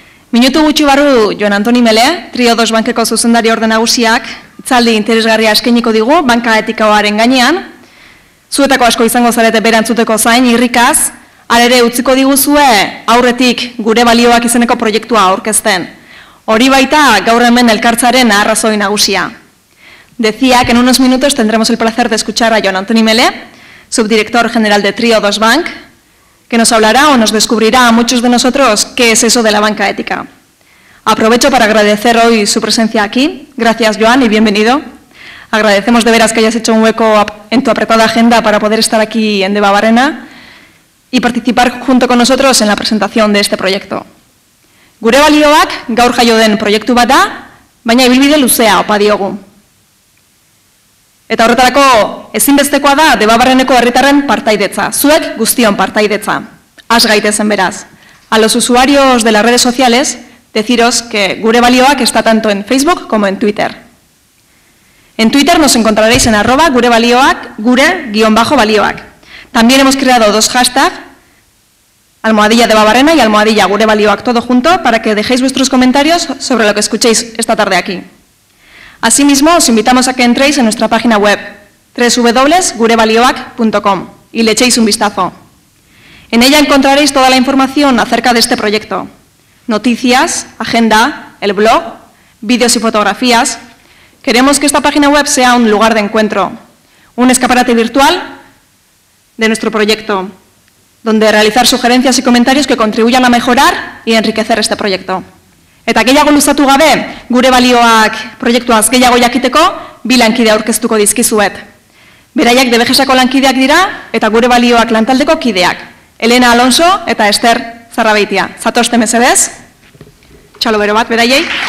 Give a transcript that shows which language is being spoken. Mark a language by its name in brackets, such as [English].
[Basque] Minutu gutxi barru Joan Antoni Mele, Trio 2 bankeko zuzendari orde nagusiak, itzaldi interesgarria eskainiko digu, banka etikaoaren gainean, zuetako asko izango zarete berantzuteko zain, irrikaz, alere utziko diguzue aurretik gure balioak izeneko proiektua aurkezten. Hori baita gaur hemen elkartzaren arrazoi nagusia. [Spanish] Decía que en unos minutos tendremos el placer de escuchar a Joan Antoni Mele, subdirector general de Trio 2 Bank, que nos hablará o nos descubrirá a muchos de nosotros qué es eso de la banca ética. Aprovecho para agradecer hoy su presencia aquí. Gracias, Joan, y bienvenido. Agradecemos de veras que hayas hecho un hueco en tu apretada agenda para poder estar aquí en Debabarrena y participar junto con nosotros en la presentación de este proyecto. [Basque] Gure balioak gaur jaio den proiektu bat da, baina ibilbide luzea opa diogu. Eta horretarako ezinbestekoa da Debabarreneko herritarren partaidetza, zuek guztion partaidetza. Has gaitezen beraz. [Spanish] A los usuarios de las redes sociales, deciros que gure balioak está tanto en Facebook como en Twitter. En Twitter nos encontraréis en @gurebalioak, gure_balioak. También hemos creado dos hashtags, @Debabarrena y @gurebalioak, todo junto, para que dejéis vuestros comentarios sobre lo que escuchéis esta tarde aquí. Asimismo, os invitamos a que entréis en nuestra página web, www.gurebalioak.com, y le echéis un vistazo. En ella encontraréis toda la información acerca de este proyecto. Noticias, agenda, el blog, vídeos y fotografías. Queremos que esta página web sea un lugar de encuentro, un escaparate virtual de nuestro proyecto, donde realizar sugerencias y comentarios que contribuyan a mejorar y enriquecer este proyecto. [Basque] Eta gehiago luzatu gabe, gure balioak proiektuaz gehiago jakiteko, bi lankide aurkeztuko dizkizuet. Beraiek DBGSako lankideak dira eta gure balioak lantaldeko kideak, Elena Alonso eta Ester Zarrabeitia. Zatozte mesedez, txalo bero bat beraiei.